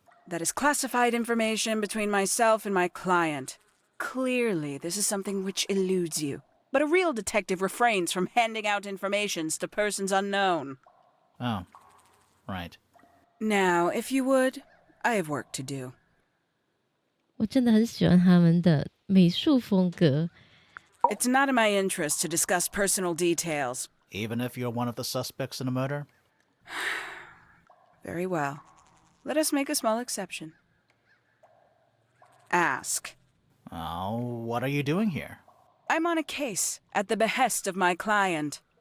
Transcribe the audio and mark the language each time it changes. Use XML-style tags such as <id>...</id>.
<en>That is classified information between myself and my client. Clearly, this is something which eludes you. But a real detective refrains from handing out informations to persons unknown. Oh, right. Now, if you would, I have work to do.</en> <zh>我真的很喜欢他们的美术风格。</zh> <en>It's not in my interest to discuss personal details. Even if you're one of the suspects in a murder? Very well. Let us make a small exception. Ask. Oh, what are you doing here? I'm on a case at the behest of my client.</en>